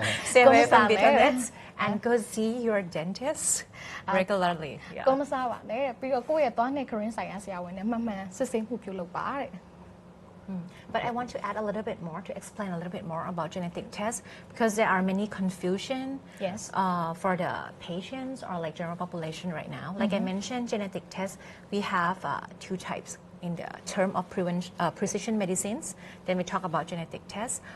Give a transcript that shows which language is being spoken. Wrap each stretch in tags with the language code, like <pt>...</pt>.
<en>Stay away from betel nuts and go see your dentist regularly.</en> <my>ကိုမစားပါနဲ့ပြီးတော့ကိုယ့်ရဲ့သွားနဲ့ခရင်းဆိုင်ရာဆရာဝန်နဲ့မှန်စစ်ဆေးမှုပြုလုပ်ပါတဲ့</my> <en>But I want to add a little bit more to explain a little bit more about genetic tests because there are many confusion for the patients or like general population right now. Like I mentioned, genetic tests, we have two types. In the term of precision medicines, then we talk about genetic tests.</en>